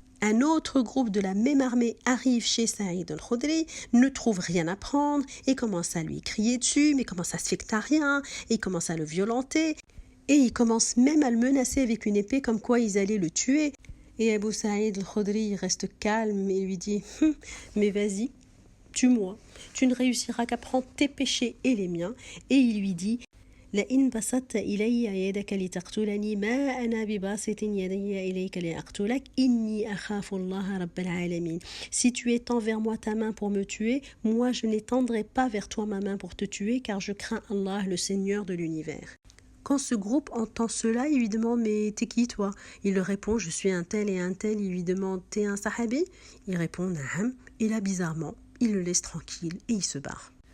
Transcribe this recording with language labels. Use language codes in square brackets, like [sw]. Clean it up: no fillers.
[fr] Un autre groupe de la même armée arrive chez Saïd al-Khudri, ne trouve rien à prendre et commence à lui crier dessus, mais comment ça se fait que t'as rien, et il commence à le violenter et il commence même à le menacer avec une épée comme quoi ils allaient le tuer. Et Abu Saïd al-Khudri reste calme et lui dit mais vas-y, tue-moi, tu ne réussiras qu'à prendre tes péchés et les miens. Et il lui dit [ar] لئن بسطت إلي يدك لتقتلني ما أنا بباسط يدي إليك لأقتلك إني أخاف الله رب العالمين. [fr] Si tu étends vers moi ta main pour me tuer, moi je n'étendrai pas vers toi ma main pour te tuer, car je crains Allah, le Seigneur de l'univers. Quand ce groupe entend cela, il lui demande mais t'es qui toi? Il leur répond je suis un tel et un tel. Il lui demande t'es un sahabi? Il répond Na'am. Et là bizarrement, il le laisse tranquille et il se barre.